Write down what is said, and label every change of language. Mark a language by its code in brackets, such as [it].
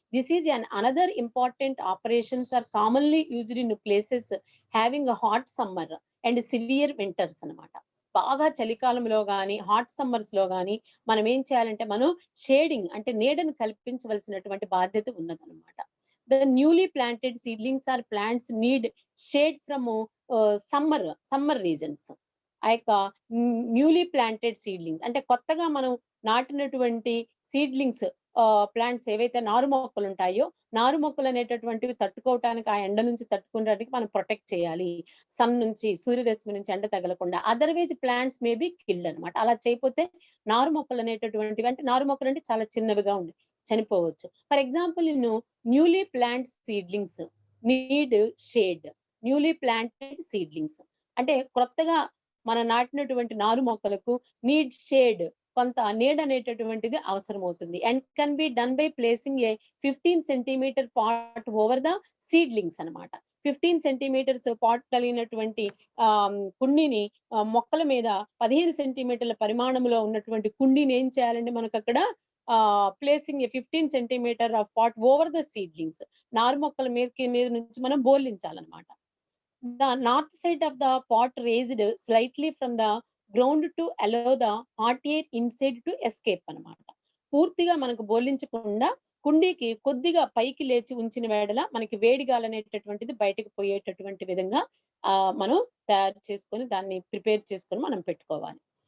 [en] This is another important operations are commonly used in places having a hot summer and severe winters అన్నమాట. [te] బాగా చలికాలంలో గాని, hot సమ్మర్స్‌లో గాని మనం ఏం చేయాలంటే మనం షేడింగ్ అంటే నీడను కల్పించవలసినటువంటి బాధ్యత ఉన్నదన్నమాట. [en] The newly planted seedlings or plants need shade from summer regions. [te] ఆ యొక్క న్యూలీ ప్లాంటెడ్ సీడ్లింగ్స్ అంటే కొత్తగా మనం నాటినటువంటి సీడ్లింగ్స్ ప్లాంట్స్ ఏవైతే నారు మొక్కలు ఉంటాయో, నారు మొక్కలు అనేటటువంటివి తట్టుకోవటానికి ఆ ఎండ నుంచి తట్టుకునేటానికి మనం ప్రొటెక్ట్ చేయాలి. సన్ నుంచి సూర్యరశ్మి నుంచి ఎండ తగలకుండా. [en] otherwise plants may be killed [te] అన్నమాట. అలా చేయకపోతే నారు మొక్కలు అనేటటువంటివి అంటే నారు మొక్కలు అంటే చాలా చిన్నవిగా చనిపోవచ్చు. [en] For example newly plant seedlings need shade. [te] Newly planted seedlings అంటే కొత్తగా మనం నాటినటువంటి నారు మొక్కలకు నీడ్ షేడ్ కొంత నీడ అనేటటువంటిది అవసరమవుతుంది. [en] And can be done by placing a 15 centimetre pot over the seedlings అన్నమాట. [te] 15 సెంటీమీటర్స్ పాట్ కలిగినటువంటి కుండీని మొక్కల మీద 15 సెంటీమీటర్ల పరిమాణంలో ఉన్నటువంటి కుండీని ఏం చేయాలంటే మనకక్కడ [en] Placing a 15 centimetre of pot over the seedlings. [te] నారు మొక్కల మీద నుంచి మనం బోర్లించాలన్నమాట. [en] The north side of the pot raised slightly from the ground to allow the hot air inside to escape అన్నమాట. [te] పూర్తిగా మనకు బోర్లించకుండా కుండీకి కొద్దిగా పైకి లేచి ఉంచిన వేళల మనకి వేడి గాలి అనేటటువంటిది బయటకు పోయేటటువంటి విధంగా మనం తయారు చేసుకొని దాన్ని ప్రిపేర్ చేసుకొని మనం పెట్టుకోవాలి.